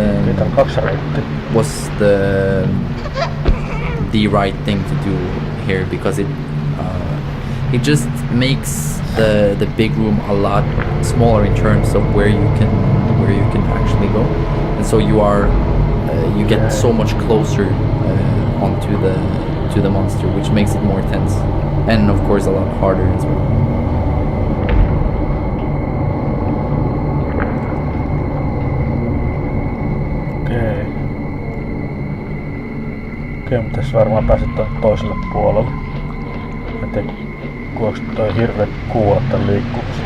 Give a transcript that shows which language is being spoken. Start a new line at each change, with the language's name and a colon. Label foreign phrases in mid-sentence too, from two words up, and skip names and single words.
English: was the right thing to do here, because it just makes the big room a lot smaller in terms of where you can actually go, and so you get so much closer onto the monster, which makes it more tense, and of course a lot harder as well.
Finnish: Okei, mutta tässä varmaan pääset tuonne toiselle puolelle. En tiedä, kuinka toi hirveet kuulla tän liikkumista.